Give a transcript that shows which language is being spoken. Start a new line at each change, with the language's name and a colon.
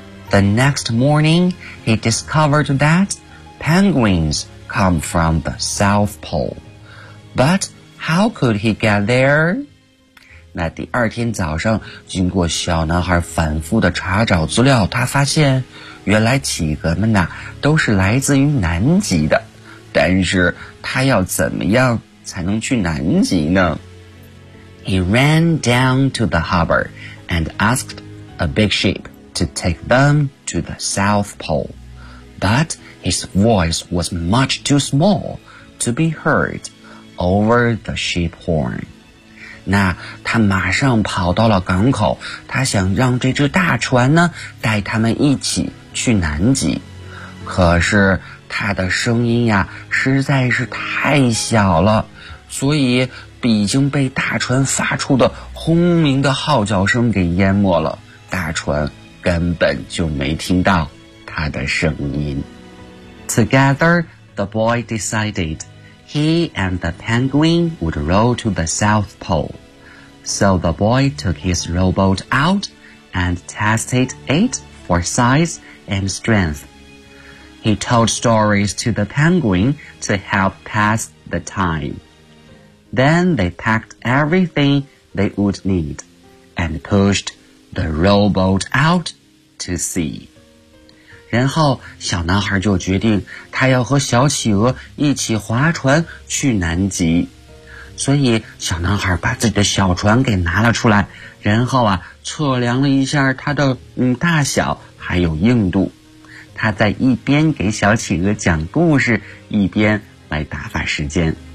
English: The next morning, he discovered that penguins come from the South Pole. But how could he get there?
Chinese: 那第二天早上，经过小男孩反复的查找资料，他发现原来企鹅们呐都是来自于南极的。但是他要怎么样才能去南极呢？
English: He ran down to the harbor and asked a big ship to take them to the South Pole. But his voice was much too small to be heard. over the sheep horn.
Chinese: 那他马上跑到了港口，他想让这只大船呢带他们一起去南极。可是他的声音呀实在是太小了，所以已经被大船发出的轰鸣的号角声给淹没了，大船根本就没听到他的声音。
English: Together, the boy decided he and the penguin would row to the South Pole. So the boy took his rowboat out and tested it for size and strength. He told stories to the penguin to help pass the time. Then they packed everything they would need and pushed the rowboat out to sea.
Chinese: 然后小男孩就决定他要和小企鹅一起划船去南极，所以小男孩把自己的小船给拿了出来，然后啊测量了一下它的大小还有硬度，他在一边给小企鹅讲故事一边来打发时间。